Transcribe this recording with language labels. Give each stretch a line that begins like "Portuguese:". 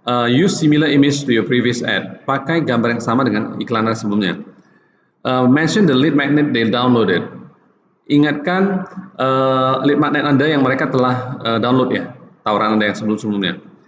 English: Use similar image to your previous ad.
Indonesian: Pakai gambar yang sama dengan iklan sebelumnya.
English: Mention the lead magnet they downloaded.
Indonesian: Ingatkan lead magnet Anda yang mereka telah download ya, tawaran Anda yang sebelum-sebelumnya.